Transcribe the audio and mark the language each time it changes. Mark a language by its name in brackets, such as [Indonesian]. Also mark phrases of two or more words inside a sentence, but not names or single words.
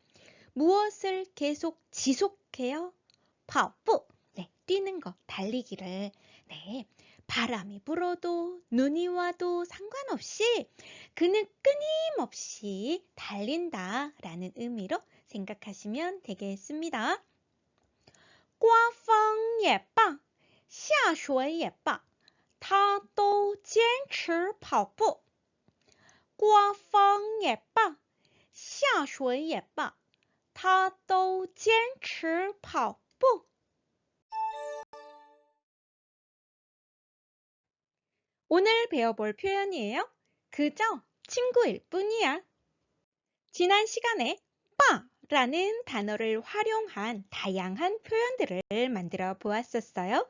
[Korean] 무엇을 계속 지속해요? 跑步 네, 뛰는 거, 달리기를 네, 바람이 불어도 눈이 와도 상관없이 그는 끊임없이 달린다 라는 의미로 생각하시면 되겠습니다. [Chinese] 刮风也罢下雪也罢他都坚持跑步刮风也罢，下水也罢，他都坚持跑步。 [Korean] 오늘 배워볼 표현이에요. 그저 친구일 뿐이야. 지난 시간에 빠라는 단어를 활용한 다양한 표현들을 만들어 보았었어요.